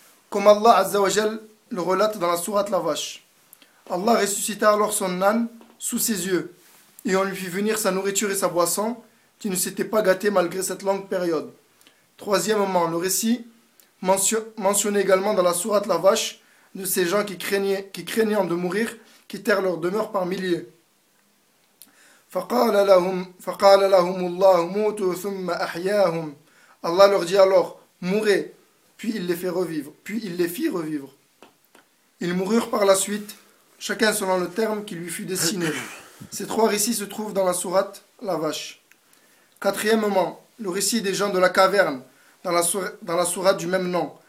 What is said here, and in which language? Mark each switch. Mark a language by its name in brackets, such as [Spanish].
[French] Comme Allah Azza wa Jal le relate dans la sourate La Vache. Allah ressuscita alors son âne sous ses yeux et on lui fit venir sa nourriture et sa boisson qui ne s'était pas gâtée malgré cette longue période. Troisièmement, le récit mentionné également dans la sourate La Vache de ces gens qui craignaient de mourir quittèrent leur demeure par milliers. [Arabic] فقال لهم الله موتوا ثم أحياهم. [French] Allah leur dit alors, mourez, puis il les fit revivre. Ils moururent par la suite, chacun selon le terme qui lui fut destiné. Ces trois récits se trouvent dans la sourate La Vache. Quatrièmement, le récit des gens de la caverne, dans la sourate du même nom.